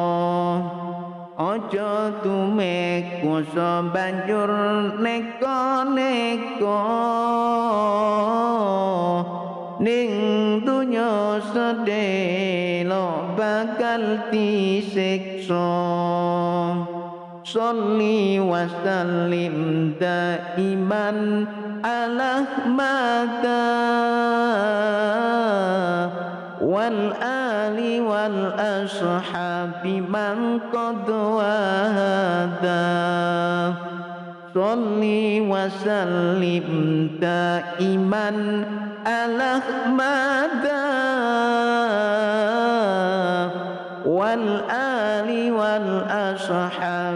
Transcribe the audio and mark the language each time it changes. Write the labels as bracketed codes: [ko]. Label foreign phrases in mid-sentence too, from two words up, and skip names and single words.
[jv] Ojo tume kuwasa banjur neko-neko ning dunya sedelo bakal disiksa. [ar] صل وسلم دائما على أحمد والآل والأصحاب من قد وحدا. صل وسلم دائما على أحمد والآل والأصحاب